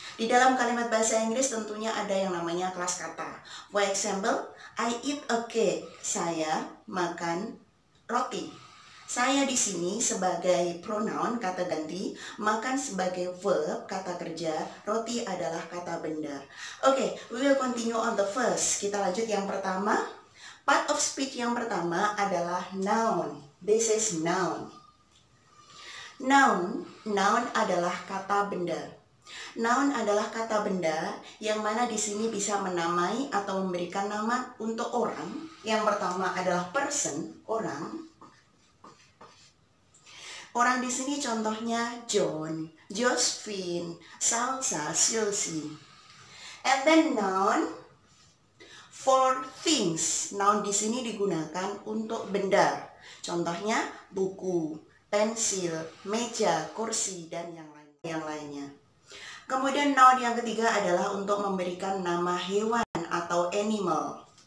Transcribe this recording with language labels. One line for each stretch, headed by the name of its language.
Indonesian: Di dalam kalimat bahasa Inggris tentunya ada yang namanya kelas kata.
English: For example, I eat a cake.
Indonesian: Saya makan roti. Saya di sini sebagai pronoun kata ganti, makan sebagai verb kata kerja, roti adalah kata benda.
English: Oke, we will continue on the first.
Indonesian: Kita lanjut yang pertama. Part of speech yang pertama adalah noun.
English: This is noun.
Indonesian: Noun adalah kata benda. Noun adalah kata benda yang mana di sini bisa menamai atau memberikan nama untuk orang. Yang pertama adalah person, orang. Orang di sini contohnya John, Josephine, Salsa, Chelsea.
English: And then noun for things.
Indonesian: Noun di sini digunakan untuk benda. Contohnya buku, pensil, meja, kursi, dan yang lainnya. Kemudian noun yang ketiga adalah untuk memberikan nama hewan atau animal.